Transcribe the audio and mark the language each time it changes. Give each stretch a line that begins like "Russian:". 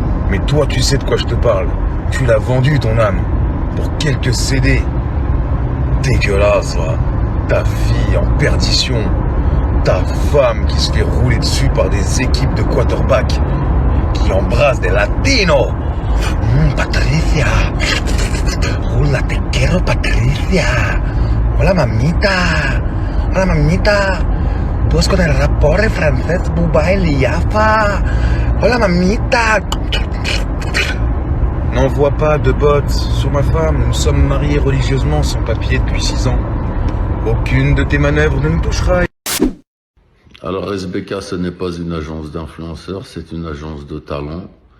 French: Mais toi, tu sais de quoi je te parle. Tu l'as vendu ton âme pour quelques CD. Dégueulasse, va. Ta fille en perdition. Ta femme qui se fait rouler dessus par des équipes de quarterbacks qui embrassent des latinos. Patricia.
Spanish: Hola, te quiero, Patricia. Hola, mamita. Hola, mamita. Pues con el rapport francés, Bouba et Liafa. Hola, mamita.
French: N'envoie pas de bottes sur ma femme. Nous sommes mariés religieusement sans papier depuis 6 ans. Aucune de tes manœuvres ne nous touchera. Alors SBK, ce n'est pas une agence d'influenceurs, c'est une agence de talents.